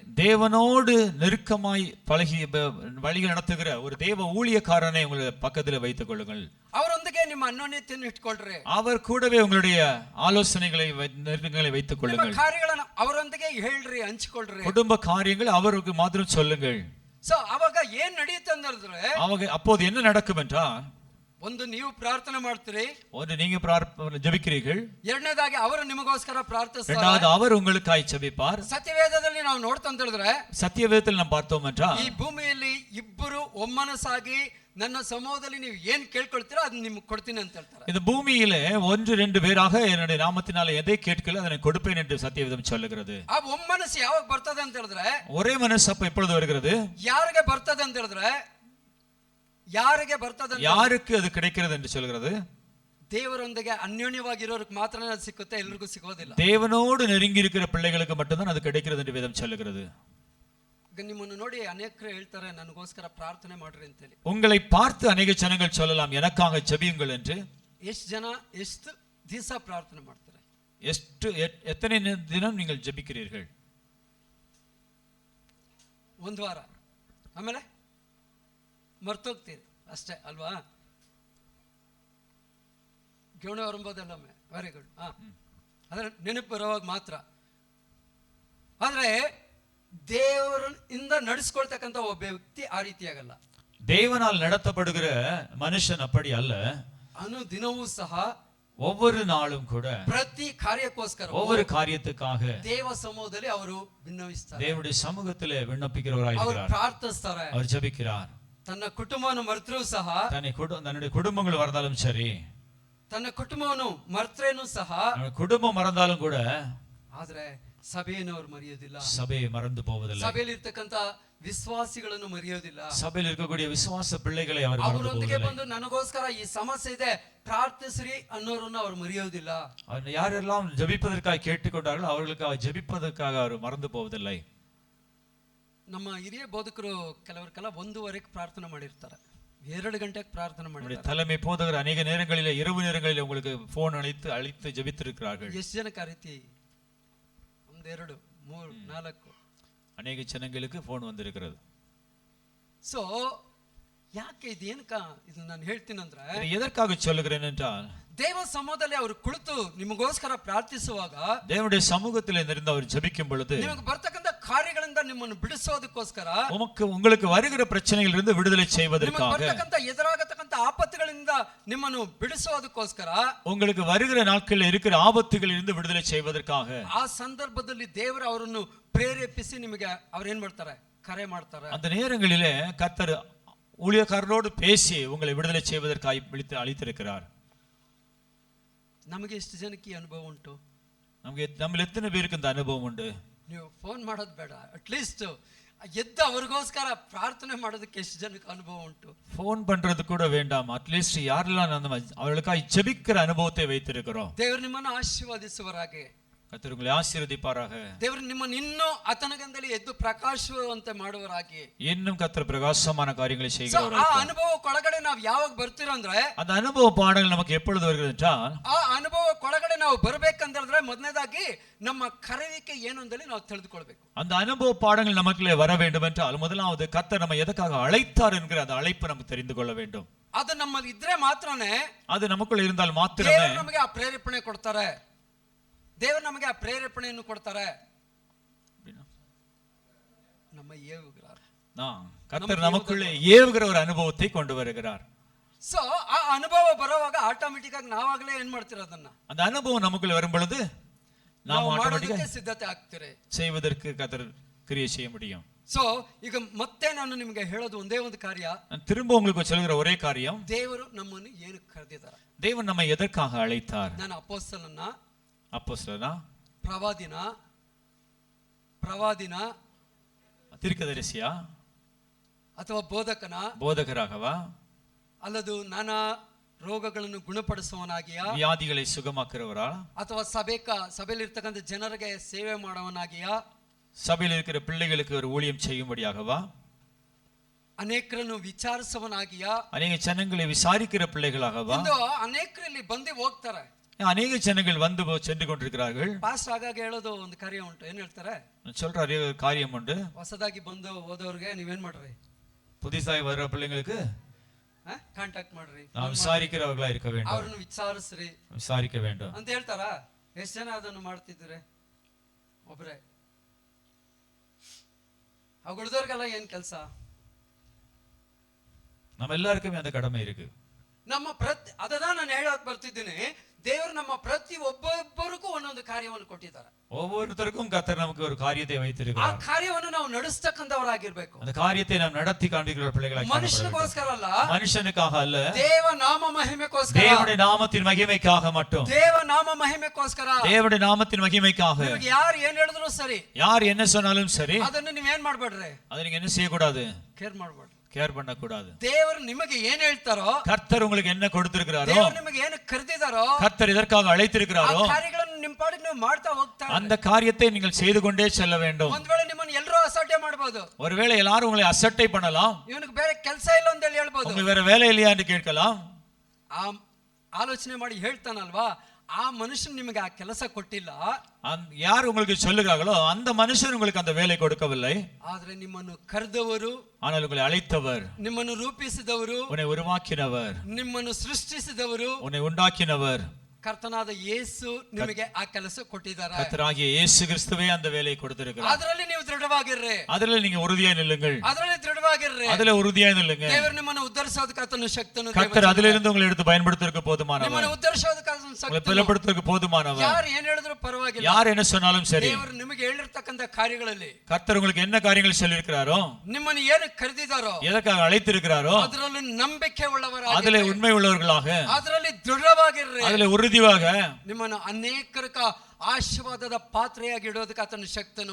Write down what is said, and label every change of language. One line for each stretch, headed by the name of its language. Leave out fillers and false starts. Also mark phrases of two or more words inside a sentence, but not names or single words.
Tamil: தேவனோடு நெருக்கமாய் பழகி வழி நடத்துகிற ஒரு தேவ ஊழியக்காரனை உங்களுடைய பக்கத்தில் வைத்துக் கொள்ளுங்கள்.
Kannada: ಅವರೊಂದಿಗೆ ನಿಮ್ಮ ಅನ್ಯೋನ್ಯತೆಯನ್ನು ಇಟ್ಕೊಳ್ರಿ.
Tamil: அவர் கூடவே உங்களுடைய ஆலோசனைகளை வைத்துக் கொள்ளுங்கள்.
Kannada: ಕಾರ್ಯಗಳನ್ನು ಅವರೊಂದಿಗೆ ಹೇಳ್ರಿ, ಹಂಚಿಕೊಳ್ಳ್ರಿ.
Tamil: குடும்ப காரியங்கள் அவருக்கு மாத்திரம் சொல்லுங்கள்.
Kannada: ಸೊ ಅವಾಗ ಏನ್ ನಡೆಯುತ್ತೆ ಅಂದ್ರೆ,
Tamil: அப்போது என்ன நடக்கும் என்றால்,
Kannada: ಒಂದು ನೀವು ಪ್ರಾರ್ಥನೆ ಮಾಡ್ತೀರಿ,
Tamil: ஒன்று நீங்க ஜெபிக்கிறீர்கள்,
Kannada: ಎರಡನೇದಾಗಿ ಅವರು ನಿಮಗೋಸ್ಕರ ಪ್ರಾರ್ಥಿಸ್ತಾರೆ,
Tamil: இரண்டாவது அவர் உங்களுக்காய் ஜெபிப்பார்.
Kannada: ಸತ್ಯವೇದದಲ್ಲಿ ನಾವು ನೋಡ್ತಾ ಅಂತ ಹೇಳಿದ್ರೆ,
Tamil: சத்தியவேதத்தில் நாம் பார்த்தோம் என்றால்,
Kannada: ಈ ಭೂಮಿಯಲ್ಲಿ ಇಬ್ಬರು ಒಮ್ಮನಸಾಗಿ ನನ್ನ ಸಮೂಹದಲ್ಲಿ ನೀವು ಏನ್ ಕೇಳ್ಕೊಳ್ತೀರೋ ಅದನ್ನ ನಿಮ್ಗೆ ಕೊಡ್ತೀನಿ ಅಂತ ಹೇಳ್ತಾರೆ.
Tamil: இந்த பூமியிலே ஒன்று ரெண்டு பேராக என்னுடைய நாமத்தினால எதை கேட்கல அதை கொடுப்பேன் என்று சத்தியவேதம் சொல்லுகிறது.
Kannada: ಆ ಒಮ್ಮನಸು ಯಾವಾಗ ಬರ್ತದೆ ಅಂತ ಹೇಳಿದ್ರೆ,
Tamil: ஒரே மனசு அப்ப எப்பொழுது வருகிறது?
Kannada: ಯಾರಿಗೆ ಬರ್ತದೆ ಅಂತ ಹೇಳಿದ್ರೆ, ಯಾರಿಗೆ ಬರ್ತದೆ,
Tamil: யாருக்கு அது கிடைக்கிறது என்று சொல்கிறது?
Kannada: ದೇವರೊಂದಿಗೆ ಅನ್ಯೋನ್ಯವಾಗಿರೋರಿಗೆ ಮಾತ್ರ ಅದು ಸಿಕ್ಕುತ್ತೆ, ಎಲ್ಲರಿಗೂ ಸಿಗೋದಿಲ್ಲ.
Tamil: தேவனோடு நெருங்கி இருக்கிற பிள்ளைகளுக்கு மட்டும்தான் அது கிடைக்கிறது என்று வேதம் சொல்லுகிறது.
Kannada: ನಿಮ್ಮನ್ನು ನೋಡಿ ಅನೇಕರು ಹೇಳ್ತಾರೆ ನನಗೋಸ್ಕರ ಪ್ರಾರ್ಥನೆ ಮಾಡ್ರಿ ಅಂತೇಳಿ.
Tamil: உங்களை பார்த்து அநேக ஜனங்கள் சொல்லலாம் எனக்காக ஜெபியுங்கள் என்று.
Kannada: ಎಷ್ಟು ಜನ ಎಷ್ಟು ದಿವಸ ಪ್ರಾರ್ಥನೆ ಮಾಡ್ತಾರೆ?
Tamil: எத்தனை தினம் நீங்கள் ஜெபிக்கிறீர்கள்?
Kannada: ಒಂದು ವಾರ, ಆಮೇಲೆ ಮರ್ತೋಗ್ತೀರಿ ಅಷ್ಟೇ ಅಲ್ವಾ? ಗೆವಣೆ ಬರುಬೋದಲ್ಲೊಮ್ಮೆ,
English: very good.
Kannada: ಅದ್ರ ನೆನಪು ಬರುವಾಗ ಮಾತ್ರ. ಆದ್ರೆ ದೇವರಿಂದ ನಡೆಸ್ಕೊಳ್ತಕ್ಕಂಥ ಒಬ್ಬ ವ್ಯಕ್ತಿ ಆ ರೀತಿಯಾಗಲ್ಲ.
Tamil: தேவனால் நடத்தப்படுகிற மனுஷன் அப்படி அல்ல.
Kannada: ಅನುದಿನವೂ ಸಹ
Tamil: ஒவ்வொரு நாளும் கூட
Kannada: ಪ್ರತಿ ಕಾರ್ಯಕ್ಕೋಸ್ಕರ,
Tamil: ஒவ்வொரு காரியத்துக்காக
Kannada: ದೇವ ಸಮೂಹದಲ್ಲಿ ಅವರು ವಿನ್ನವಿಸ್ತಾರೆ.
Tamil: தேவனுடைய சமூகத்திலே விண்ணப்பிக்கிறவராயிருக்கிறார்.
Kannada: ಪ್ರಾರ್ಥಿಸ್ತಾರೆ.
Tamil: அவர் ஜெபிக்கிறார்.
Kannada: ತನ್ನ ಕುಟುಂಬವನ್ನು ಮರೆತರೂ ಸಹ,
Tamil: தன்னுடைய குடும்பங்கள் மறந்தாலும் சரி,
Kannada: ತನ್ನ ಕುಟುಂಬವನ್ನು ಮರೆತ್ರೇನು ಸಹ,
Tamil: குடும்பம் மறந்தாலும் கூட,
Kannada: ಆದ್ರೆ ಸಭೆಯನ್ನು ಅವರು ಮರೆಯೋದಿಲ್ಲ.
Tamil: சபையை மறந்து போவதில்லை.
Kannada: ಸಭೆಯಲ್ಲಿ ಇರ್ತಕ್ಕಂತ ವಿಶ್ವಾಸಿಗಳನ್ನು ಮರೆಯೋದಿಲ್ಲ.
Tamil: சபையில் இருக்கக்கூடிய விசுவாச பிள்ளைகளை அவர்
Kannada: ಅವರೊಂದಿಗೆ ಬಂದು ನನಗೋಸ್ಕರ ಈ ಸಮಸ್ಯೆ ಇದೆ ಪ್ರಾರ್ಥಿಸ್ರಿ ಅನ್ನೋರನ್ನ ಅವರು ಮರೆಯೋದಿಲ್ಲ.
Tamil: யாரெல்லாம் ஜெபிப்பதற்காக கேட்டுக்கொண்டார்களோ அவர்களுக்காக ஜெபிப்பதற்காக அவர் மறந்து போவதில்லை.
Kannada: ನಮ್ಮ ಹಿರಿಯ ಬೋಧಕರು ಕೆಲವರಿಗೆಲ್ಲ 1:30ಕ್ಕೆ ಪ್ರಾರ್ಥನೆ ಮಾಡಿರ್ತಾರೆ, 2 ಗಂಟೆಗೆ ಪ್ರಾರ್ಥನೆ ಮಾಡಿರ್ತಾರೆ.
Tamil: தலைமை போதகர் அநேக நேரங்களிலே இரவு நேரங்களிலே உங்களுக்கு போன் அழைத்து ஜெபித்திருக்கிறார்கள்.
Kannada: ಎಷ್ಟು ಜನಕ್ಕೆ ಆ ರೀತಿ 1 2 3 4
Tamil: அநேக ஜனங்களுக்கு போன் வந்திருக்கிறது.
Kannada: ಸೊ ಯಾಕೆ ಇದೇನಕ ಇದು ನಾನು ಹೇಳ್ತೀನಂದ್ರೆ,
Tamil: இதை எதற்காக சொல்லுகிறேன் என்றால்,
Kannada: ದೇವ ಸಮ್ಮುಖದಲ್ಲಿ ಅವರು ಕುಳಿತು ನಿಮಗೋಸ್ಕರ ಪ್ರಾರ್ಥಿಸುವಾಗ,
Tamil: தேவனுடைய சமூகத்தில் இருந்து அவர் ஜெபிக்கும் பொழுது,
Kannada: ನಿಮಗೆ ಬರ್ತಕ್ಕಂಥ ಕಾರ್ಯಗಳಿಂದ ನಿಮ್ಮನ್ನು ಬಿಡಿಸೋದಕ್ಕೋಸ್ಕರ,
Tamil: உங்களுக்கு வருகிற பிரச்சனைகளிலிருந்து விடுதலை செய்வதற்காக,
Kannada: ಬರ್ತಕ್ಕಂಥ ಎದುರಾಗತಕ್ಕಂಥ ಆಪತ್ತುಗಳಿಂದ ನಿಮ್ಮನ್ನು ಬಿಡಿಸೋದಕ್ಕೋಸ್ಕರ,
Tamil: உங்களுக்கு வருகிற நாட்களில் இருக்கிற ஆபத்துகளிலிருந்து விடுதலை செய்வதற்காக,
Kannada: ಆ ಸಂದರ್ಭದಲ್ಲಿ ದೇವರು ಅವರನ್ನು ಪ್ರೇರೇಪಿಸಿ ನಿಮಗೆ ಅವ್ರು ಏನ್ ಮಾಡ್ತಾರೆ, ಕರೆ ಮಾಡ್ತಾರೆ.
Tamil: அந்த நேரங்களிலே கர்த்தர் ஊழியக்காரரோடு பேசி உங்களை விடுதலை செய்வதற்காக அழைத்திருக்கிறார்.
Kannada: ನಮಗೆ ಎಷ್ಟು ಜನಕ್ಕೆ ಈ ಅನುಭವ ಉಂಟು?
Tamil: நம்மள எத்தனை பேருக்கு இந்த அனுபவம் உண்டு?
Kannada: ನೀವು ಫೋನ್ ಮಾಡೋದು ಬೇಡ, ಅಟ್ಲೀಸ್ಟ್ ಎದ್ದು ಅವ್ರಿಗೋಸ್ಕರ ಪ್ರಾರ್ಥನೆ ಮಾಡೋದಕ್ಕೆ ಎಷ್ಟು ಜನಕ್ಕೆ ಅನುಭವ ಉಂಟು?
Tamil: ஃபோன் பண்றது கூட வேண்டாம், அட்லீஸ்ட் யாரெல்லாம் அவர்களுக்காக ஜெபிக்கிற அனுபவத்தை வைத்திருக்கிறோம்.
Kannada: ದೇವರು ನಿಮ್ಮನ್ನು ಆಶೀರ್ವದಿಸುವರಾಗೆ,
Tamil: கர்த்தர் உங்களை ஆசீர்வதிப்பாராக.
Kannada: ದೇವರು ನಿಮ್ಮನ್ನು ಇನ್ನೂ ಆತನಗಂದಲ್ಲಿ ಎದ್ದು ಪ್ರಕಾಶವಂತೆ ಮಾಡುವರಾಗಿ,
Tamil: இன்னும் கர்த்தர் பிரகாசமான காரியங்களை
Kannada: ಆ
Tamil: செய்கிறார்.
Kannada: ಅನುಭವಕ್ಕೊಳಗಡೆ ನಾವು ಯಾವಾಗ ಬರ್ತೀರೋ ಅಂದ್ರೆ,
Tamil: அந்த அனுபவ பாடங்கள் நமக்கு எப்பொழுது வருகிறது என்றால்,
Kannada: ಆ ಅನುಭವಕ್ಕೊಳಗಡೆ ನಾವು ಬರ್ಬೇಕಂದ್ರೆ ಮೊದಲನೇದಾಗಿ ನಮ್ಮ ಕರೆಯುವಿಕೆ ಏನು ಅಂತೇಳಿ ನಾವು ತಿಳಿದುಕೊಳ್ಬೇಕು.
Tamil: அந்த அனுபவ பாடங்கள் நமக்குள்ளே வர வேண்டும் என்றால், முதலாவது கர்த்தர் நம்ம எதற்காக அழைத்தார் என்கிற அந்த அழைப்பு நமக்கு தெரிந்து கொள்ள வேண்டும்.
Kannada: ಅದು ನಮ್ಮಲ್ಲಿ ಇದ್ರೆ ಮಾತ್ರನೇ,
Tamil: அது நமக்குள்ள இருந்தால் மாத்திரமே
Kannada: ದೇವರು ನಮಗೆ ಆ ಪ್ರೇರೇಪಣೆ ಕೊಡ್ತಾರೆ. ದೇವರು ನಮಗೆ ಆ ಪ್ರೇರೇಪಣೆಯನ್ನು ಕೊಡ್ತಾರೆ.
Tamil: நம்ம ஏவுகிறார், கர்த்தர் நமக்குள்ளே ஏவுகிற ஒரு அனுபவத்தை கொண்டு வருகிறார்.
Kannada: ಸೊ ಆ ಅನುಭವ ಬರುವಾಗ ಆಟೋಮೆಟಿಕ್ ಆಗಿ ನಾವಾಗಲೇ ಏನ್ ಮಾಡ್ತೀರ, ಅದನ್ನ
Tamil: அந்த அனுபவம் நமக்குள்ள வரும் பொழுது நாம்
Kannada: ಮಾಡೋದಕ್ಕೆ ಸಿದ್ಧತೆ ಆಗ್ತೀರಿ,
Tamil: செய்வதற்கு கர்த்தர் கிரியை செய்ய முடியும்.
Kannada: ಸೊ ಈಗ ಮತ್ತೆ ನಾನು ನಿಮಗೆ ಹೇಳೋದು ಒಂದೇ ಒಂದು ಕಾರ್ಯ,
Tamil: நான் திரும்ப உங்களுக்கு சொல்கிற ஒரே காரியம்,
Kannada: ದೇವರು ನಮ್ಮನ್ನು ಏನು ಕರೆದಿದ್ದಾರೆ.
Tamil: தேவன் நம்மை எதற்காக அழைத்தார்?
Kannada: ನಾನು ಅಪೊಸ್ತಲನ,
Tamil: அப்போஸ்தலனா,
Kannada: ಪ್ರವಾದಿನ,
Tamil: தீர்க்கதரிசியா,
Kannada: ಅಥವಾ
Tamil: போதகராகவா,
Kannada: ಅಲ್ಲದು ನಾನಾ ರೋಗಗಳನ್ನು ಗುಣಪಡಿಸುವವನಾಗಿಯಾ,
Tamil: வியாதிகளை சுகமாக்குறவரா,
Kannada: ಅಥವಾ ಸಭೆಯಲ್ಲಿ ಇರ್ತಕ್ಕಂಥ ಜನರಿಗೆ ಸೇವೆ ಮಾಡುವವನಾಗಿಯಾ,
Tamil: சபையில் இருக்கிற பிள்ளைகளுக்கு ஒரு ஊழியம் செய்யும்படியாகவா,
Kannada: ಅನೇಕರನ್ನು ವಿಚಾರಿಸುವವನಾಗಿಯಾ,
Tamil: அநேக ஜனங்களை விசாரிக்கிற பிள்ளைகளாகவா.
Kannada: ಅನೇಕರಲ್ಲಿ ಬಂದು ಹೋಗ್ತಾರೆ,
Tamil: அநேக ஜனங்கள் வந்து சென்று கொண்டிருக்கிறார்கள்.
Kannada: ಪಾಸ್ಟ್ ಆಗಾಗ ಹೇಳೋದು ಒಂದು ಕಾರ್ಯ ಉಂಟು, ಏನ್ ಹೇಳ್ತಾರೆ,
Tamil: சொல்ற காரியம் உண்டு,
Kannada: ಹೊಸದಾಗಿ ಬಂದು ಹೋದವ್ರಿಗೆ ನೀವೇನ್ ಮಾಡ್ರಿ,
Tamil: புதிசாய் வர்ற பிள்ளைங்களுக்கு
Kannada: ಕಾಂಟ್ಯಾಕ್ಟ್ ಮಾಡ್ರಿ,
Tamil: விசாரிக்கிறவர்களா இருக்க வேண்டும்,
Kannada: ಅವ್ರನ್ನು ವಿಚಾರಿಸ್ರಿ,
Tamil: விசாரிக்க வேண்டும்
Kannada: ಅಂತ ಹೇಳ್ತಾರ. ಎಷ್ಟು ಜನ ಅದನ್ನು ಮಾಡ್ತಿದ್ರೆ? ಒಬ್ರೆ. ಉಳಿದವ್ರಿಗೆಲ್ಲ ಏನ್ ಕೆಲಸ?
Tamil: நம்ம எல்லாருக்குமே அந்த கடமை இருக்கு.
Kannada: ನಮ್ಮ ಅದதான் ನಾನು ಹೇಳಕ್ ಬರ್ತಿದ್ದೀನಿ, ದೇವರು ನಮ್ಮ ಪ್ರತಿ ಒಬ್ಬೊಬ್ಬರಿಗೂ ಒಂದೊಂದು ಕಾರ್ಯವನ್ನು ಕೊಟ್ಟಿದ್ದಾರೆ.
Tamil: ஒவ்வொருத்தருக்கும் கர்த்தர் நமக்கு ஒரு காரியத்தை
Kannada: ಆ
Tamil: வைத்திருக்கிறார்.
Kannada: ಕಾರ್ಯವನ್ನು ನಾವು ನಡೆಸ್ತಕ್ಕಂಥವರಾಗಿರ್ಬೇಕು.
Tamil: அந்த காரியத்தை நாம் நடத்தி காண்பிக்கிற பிள்ளைகளாக,
Kannada: ಮನುಷ್ಯನಿಗೋಸ್ಕರ ಅಲ್ಲ,
Tamil: மனுஷனுக்காக அல்ல,
Kannada: ದೇವ ನಾಮ ಮಹಿಮೆಗೋಸ್ಕರ,
Tamil: தேவனுடைய நாமத்தின் மகிமைக்காக மட்டும்,
Kannada: ದೇವ ನಾಮ ಮಹಿಮೆಗೋಸ್ಕರ,
Tamil: தேவனுடைய நாமத்தின் மகிமைக்காக.
Kannada: ನಿಮಗೆ ಯಾರು ಏನ್ ಹೇಳಿದ್ರು ಸರಿ,
Tamil: யார் என்ன சொன்னாலும் சரி,
Kannada: ಅದನ್ನು ನೀವ್ ಏನ್ ಮಾಡ್ಬೇಡ್ರಿ,
Tamil: அதை நீங்க என்ன செய்யக்கூடாது,
Kannada: ಕೇರ್ ಮಾಡ್ಬೇಡ್ರಿ.
Tamil: கேர் பண்ண கூடாது.
Kannada: ದೇವರು ನಿಮಗೆ ಏನ್ ಹೇಳ್ತಾರೋ,
Tamil: கர்த்தர் உங்களுக்கு என்ன கொடுத்திருக்கிறாரோ,
Kannada: ದೇವರು ನಿಮಗೆ ಏನು ಕರೆದಿದ್ದಾರೋ,
Tamil: கர்த்தர் எதற்காக அழைத்திருக்கிறாரோ,
Kannada: ಆ ಕಾರ್ಯಗಳನ್ನು ನಿಮ್ಮ ಪಾಡಿಗೆ ನೀವು ಮಾಡ್ತಾ ಹೋಗ್ತಾ
Tamil: அந்த காரியத்தை நீங்கள் செய்து கொண்டே செல்ல வேண்டும்.
Kannada: ಒಂದ್ ವೇಳೆ ನಿಮ್ಮನ್ನು ಎಲ್ಲರೂ ಅಸಡ್ಡೆ ಮಾಡಬಹುದು,
Tamil: ஒருவேளை எல்லாரும் உங்களை அசட்டை பண்ணலாம்,
Kannada: ಇವನಿಗೆ ಬೇರೆ ಕೆಲಸ ಇಲ್ಲ ಅಂತ ಹೇಳಿ ಹೇಳ್ಬೋದು,
Tamil: உங்களுக்கு வேற வேலை இல்லையா என்று கேட்கலாம்.
Kannada: ಆ ಆಲೋಚನೆ ಮಾಡಿ ಹೇಳ್ತಾನಲ್ವಾ, ಆ ಮನುಷ್ಯನ್ ನಿಮಗೆ ಆ ಕೆಲಸ ಕೊಟ್ಟಿಲ್ಲ,
Tamil: யார் உங்களுக்கு சொல்லுகிறார்களோ அந்த மனுஷன் உங்களுக்கு அந்த வேலை கொடுக்கவில்லை.
Kannada: ಆದ್ರೆ ನಿಮ್ಮನ್ನು ಕರೆದವರು,
Tamil: ஆனால் உங்களை அழைத்தவர்,
Kannada: ನಿಮ್ಮನ್ನು ರೂಪಿಸಿದವರು,
Tamil: உன்னை உருவாக்கினவர்,
Kannada: ನಿಮ್ಮನ್ನು ಸೃಷ್ಟಿಸಿದವರು,
Tamil: உன்னை உண்டாக்கினவர்,
Kannada: ಕರ್ತನಾದ ಯೇಸು ನಿಮಗೆ ಆ ಕೆಲಸ ಕೊಟ್ಟಿದ್ದಾರೆ.
Tamil: கர்த்தராகிய இயேசு கிறிஸ்துவே அந்த வேலையை கொடுத்திருக்கிறார்.
Kannada: ಅದರಲ್ಲಿ ನೀವು ದೃಢವಾಗಿರ್ರಿ,
Tamil: அதில் நீங்க உறுதியாய் நில்லுங்கள்,
Kannada: ಅದರಲ್ಲಿ ದೃಢವಾಗಿರ್ರಿ.
Tamil: அதில் உறுதியாய் நில்லுங்க.
Kannada: ದೇವರು ನಿಮ್ಮನ್ನು ಉದ್ಧರಿಸೋದಕ್ಕೆ ಆತನ ಶಕ್ತನು,
Tamil: கர்த்தர் அதிலிருந்து உங்களை எடுத்து பயன்படுத்துவதற்கு போதுமானவர்,
Kannada: ನಿಮ್ಮನ್ನು ಉದ್ಧರಿಸೋದಕ್ಕೆ ಆತನ
Tamil: உங்களை
Kannada: ಶಕ್ತನು.
Tamil: பலப்படுத்துவதற்கு போதுமானவர்.
Kannada: ಯಾರು ಏನ್ ಹೇಳಿದ್ರು ಪರವಾಗಿಲ್ಲ,
Tamil: யார் என்ன சொன்னாலும் சரி,
Kannada: ದೇವರು ನಿಮಗೆ ಹೇಳಿರ್ತಕ್ಕಂಥ ಕಾರ್ಯಗಳಲ್ಲಿ,
Tamil: கர்த்தர் உங்களுக்கு என்ன காரியங்கள் சொல்லியிருக்கிறாரோ,
Kannada: ನಿಮ್ಮನ್ನು ಏನು ಕರೆದಿದ್ದಾರೋ,
Tamil: எதற்காக அழைத்திருக்கிறாரோ,
Kannada: ಅದರಲ್ಲಿ ನಂಬಿಕೆ ಉಳ್ಳವರಾಗಿ,
Tamil: அதிலே உண்மை உள்ளவர்களாக,
Kannada: ಅದರಲ್ಲಿ ದೃಢವಾಗಿರ್ರಿ.
Tamil: அதிலே உறுதியாக
Kannada: ನಿಮ್ಮನ್ನು ಅನೇಕರಿಗೆ ಆಶೀರ್ವಾದದ ಪಾತ್ರೆಯಾಗಿ ಇಡೋದಕ್ಕೆ ಆತನ ಶಕ್ತನು,